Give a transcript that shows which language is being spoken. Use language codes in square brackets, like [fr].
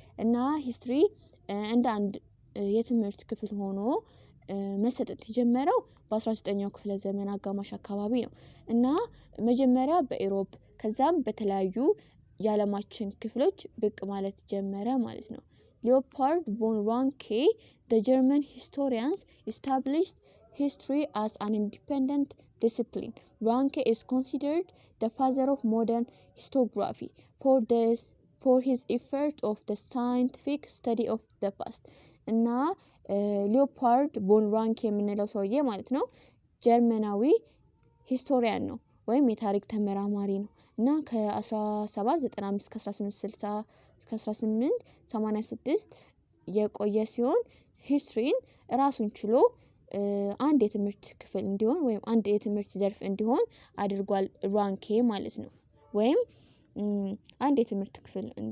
[am] እና ሂስትሪ እንደ አንድ የትምህርት ክፍል ሆኖ መሰጠት የጀመረው በ19ኛው ክፍለ ዘመን አጋማሽ አካባቢ ነው። እና መጀመሪያ በኢሮፕ ከዛም በተለያዩ የዓለማችን ክፍሎች ብቅ ማለት ጀመረ ማለት ነው። ሊዮፖልድ ቮን ራንኬ [en] the German historians established history as an independent discipline. Ranke is considered the father of modern historiography for his effort of the scientific study of the past. [am] እና ሊዮፖልድ ቮን ራንኬ የምንለው ሰውዬ ማለት ነው ጀርመናዊ ሂስቶሪያን ነው ወይም የታሪክ ተመራማሪ ነው። እና ከ1795 እስከ 1860 እስከ 1886 የቆየ ሲሆን ሂስትሪን ራሱን ችሎ አንድ የትምህርት ክፍል እንዲሆን ወይም አንድ የትምህርት ዘርፍ እንዲሆን አድርጓል ራንኬ ማለት ነው። ወይም አንድ የትምህርት ክፍል